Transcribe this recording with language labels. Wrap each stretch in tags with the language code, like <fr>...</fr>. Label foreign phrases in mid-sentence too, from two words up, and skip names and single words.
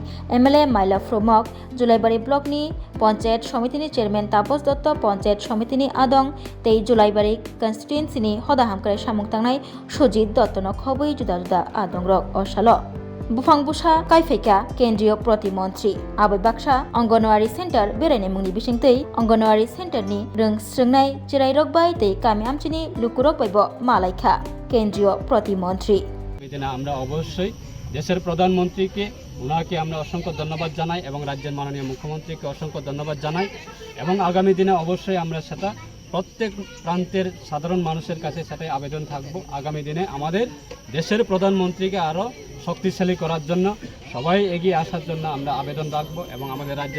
<trp>एमएलए माइला फ्रमक जुलाइबारि ब्लकनि पंचायत समितिनि चेयरमैन तापस दत्त पंचायत समितिनि आदं 23 जुलाइबारि कन्स्टिट्युएन्सिनि हदा हामक्राय सामुं तांनाय सुजित दत्तनो खबै जुदा जुदा आदं रक असाल बुफां बुसा काइफेका केंद्रीय प्रतिमंत्री आबै बाक्सा अंगनवाड़ी सेंटर बेरायनाय मुंनि बिसिंतै अंगनवाड़ी सेंटरनि रोंस्रोंनाय चिरायरकबाय तै कामि आमचिनि लुकुरकबायबो मालायखा केंद्रीय प्रतिमंत्री</trp> <bn>আমরা অবশ্যই দেশের প্রধানমন্ত্রীকে ওনাকে আমরা অসংখ্য ধন্যবাদ জানাই এবং রাজ্যের মাননীয় মুখ্যমন্ত্রীকে অসংখ্য ধন্যবাদ জানাই এবং আগামী দিনে অবশ্যই আমরা সেটা প্রত্যেক প্রান্তের সাধারণ মানুষের কাছে সেটাই আবেদন থাকব আগামী দিনে আমাদের দেশের প্রধানমন্ত্রীকে আরও শক্তিশালী করার জন্য সবাই এগিয়ে আসার জন্য আমরা আবেদন রাখবো এবং আমাদের রাজ্যের</bn>